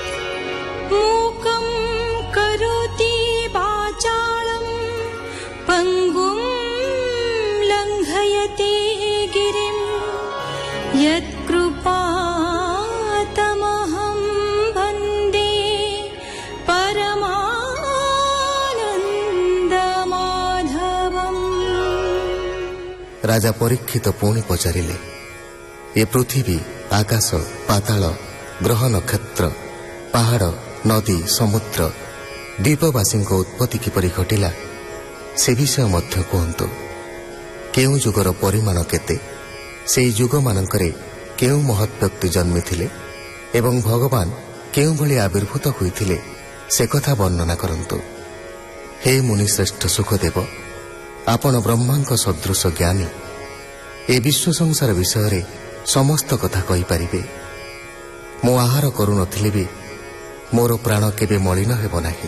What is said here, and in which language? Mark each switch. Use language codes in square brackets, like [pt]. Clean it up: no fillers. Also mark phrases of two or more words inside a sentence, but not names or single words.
[sa] मूकं करोति वाचालं पङ्गुं लङ्घयते गिरिं यत्कृपातमहं वन्दे परमानन्दमाधवम्। [or] ରାଜା ପରୀକ୍ଷିତ ପୁଣି ପଚାରିଲେ, ଏ ପୃଥ୍ୱୀ ଆକାଶ ପାତାଳ ଗ୍ରହ ନକ୍ଷତ୍ର ପାହାଡ଼ ନଦୀ ସମୁଦ୍ର ଦ୍ୱୀପବାସୀ ଉତ୍ପତ୍ତି କିପରି ଘଟିଲା ସେ ବିଷୟ ମଧ୍ୟ କହତୁ। କେଉଁ ଯୁଗର ପରିମାଣ କେତେ, ସେ ଯୁଗ ମାନଙ୍କରେ କେଉଁ ମହତ୍ ବ୍ୟକ୍ତି ଜନ୍ମି ଥିଲେ ଏବଂ ଭଗବାନ କେଉଁ ଭଳି ଆବିର୍ଭୂତ ହୋଇଥିଲେ ସେ କଥା ବର୍ଣ୍ଣନା କରନ୍ତୁ। ହେ ମୁନିଶ୍ରେଷ୍ଠ ସୁଖଦେବ, ଆପଣ ବ୍ରହ୍ମାଙ୍କ ସଦୃଶ ଜ୍ଞାନୀ, ଏ ବିଶ୍ୱ ସଂସାର ବିଷୟ ରେ ସମସ୍ତ କଥା କହି ପାରିବେ। ମୋ ଆହାର କରୁ ନଥିଲେ ଭି ମୋର ପ୍ରାଣ କେବେ ମଳିନ ହେବ ନାହିଁ।